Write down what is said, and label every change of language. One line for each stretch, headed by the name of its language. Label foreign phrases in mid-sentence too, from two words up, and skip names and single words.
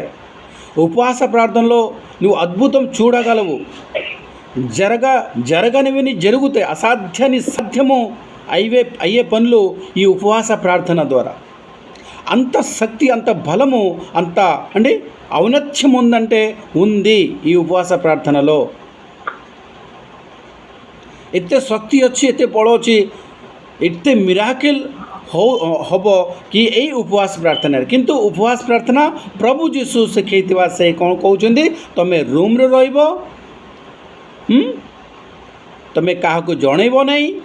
Telugu: ఉపవాస ప్రార్థనలో నువ్వు అద్భుతం చూడగలవు. జరగనివి జరుగుతాయి. అసాధ్యాన్ని సాధ్యము అయ్యే పనులు ఈ ఉపవాస ప్రార్థన ద్వారా. అంత శక్తి, అంత బలము, అంత అంటే ఔన్నత్యం ఉందంటే ఉంది ఈ ఉపవాస ప్రార్థనలో।
Odia: ଏତେ ଶକ୍ତି ଅଛି, ଏତେ ବଳ ଅଛି, ଏତେ ମିରାକେଲ୍ ହବ କି ଏଇ ଉପବାସ ପ୍ରାର୍ଥନାରେ। କିନ୍ତୁ ଉପବାସ ପ୍ରାର୍ଥନା ପ୍ରଭୁ ଯୀଶୁ ଶିଖେଇଥିବା ସେ କ'ଣ କହୁଛନ୍ତି, ତୁମେ ରୁମ୍ରେ ରହିବ, ତୁମେ କାହାକୁ ଜଣେଇବ ନାହିଁ।